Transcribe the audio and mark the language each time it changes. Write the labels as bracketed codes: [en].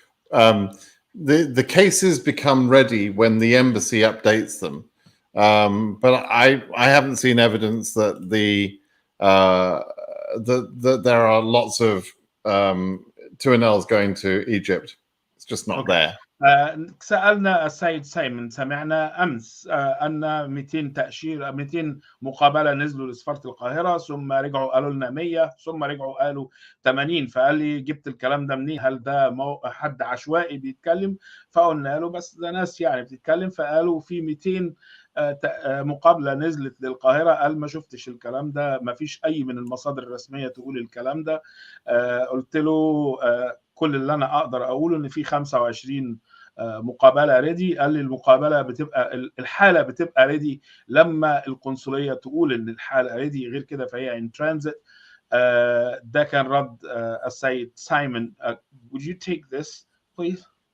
[en] The cases become ready when the embassy updates them, but I haven't seen evidence that that there are lots of 2NLs going to Egypt. It's just not okay. there. [ar] سألنا السيد سايمون، سمعنا أمس أن 200 تأشيرة 200 مقابلة نزلوا لسفارة القاهرة، ثم رجعوا قالوا لنا 100، ثم رجعوا قالوا 80. فقال لي جبت الكلام ده منين؟ هل ده حد عشوائي بيتكلم؟ فقلنا له بس ده ناس يعني بتتكلم. فقالوا في 200 مقابلة نزلت للقاهرة. قال ما شفتش الكلام ده، ما فيش أي من المصادر الرسمية تقول الكلام ده. قلت له كل اللي أنا أقدر أقوله إن في 25 مقابلة ريدي. قال لي المقابلة بتبقى الحالة بتبقى ريدي لما القنصلية تقول إن الحالة ريدي، غير كده فهي [en] in transit. [ar] ده كان رد السيد سايمون. [en] Would you take this please?